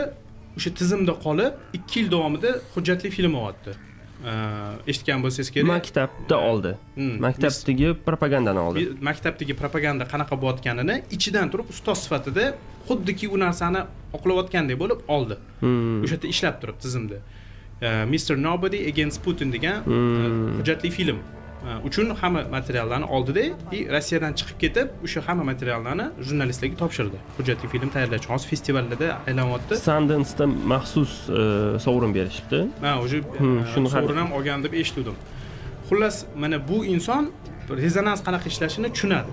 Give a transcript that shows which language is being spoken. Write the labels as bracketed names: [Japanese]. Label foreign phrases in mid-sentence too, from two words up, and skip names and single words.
[Uzbek] O'sha tizimda qolib 2 yil davomida hujjatli film olyapti. Eshitgan bo'lsangiz kerak. Maktabda oldi. Maktabdagi propagandani oldi. Maktabdagi propaganda qanaqa bo'layotganini ichidan turib ustoz sifatida xuddiki u narsani oqlayotgandek bo'lib oldi. O'sha yerda ishlab turib tizimda. Mr. Nobody Against Putin degan hujjatli film uchun hamma materiallarni oldida Rossiyadan chiqib ketib, o'sha hamma materiallarni jurnalistlarga topshirdi. Hujjatli film tayyorlash uchun festivallarda aylanyapti. Sundance'da maxsus sovrin berishibdi. O'sha sovrin ham olgan deb eshitdim. Xullas, mana bu inson rezonans qanaqa ishlashini tushunadi.